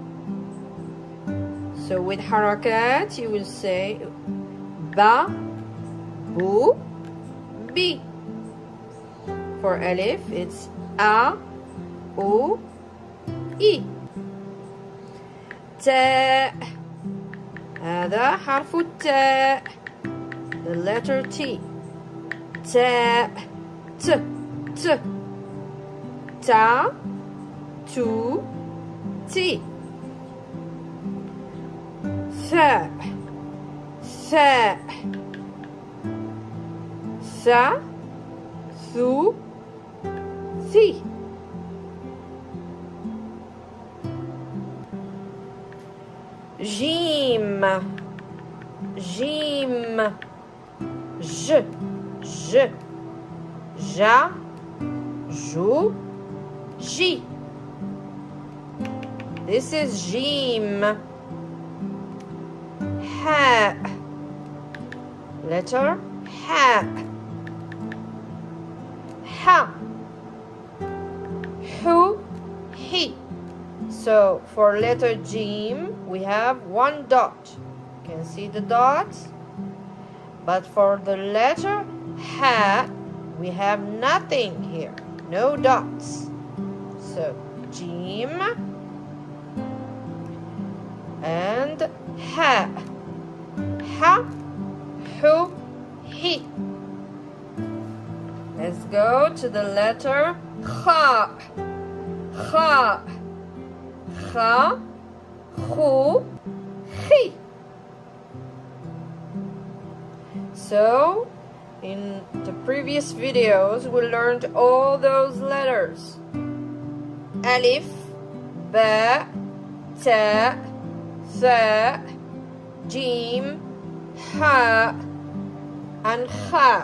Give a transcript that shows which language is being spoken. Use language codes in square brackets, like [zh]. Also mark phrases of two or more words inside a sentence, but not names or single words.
[en] So with harakat, you will say ba, bu, bi. For alif, it's a, u, i. [ar] Ta. هذا حرف التاء. [en] The letter T. Ta. T. T. Ta. Tu. Ti. Tha. Tha. Tha. Thu. Thi. Jim. Jim. J. J. Ja. Ju. Ji. This is Jim. Ha. Letter Ha. Ha. Hu. He. So for letter Jim, we have one dot. You can see the dot. But for the letter Ha, we have nothing here. No dots. So Jim and Ha. Ha. Hu. He. Let's go to the letter Kha. Kha. Kha. Khu. Khi. So, in the previous videos, we learned all those letters. Alif, Ba, Ta, Tha, Jim, Ha, and Kha.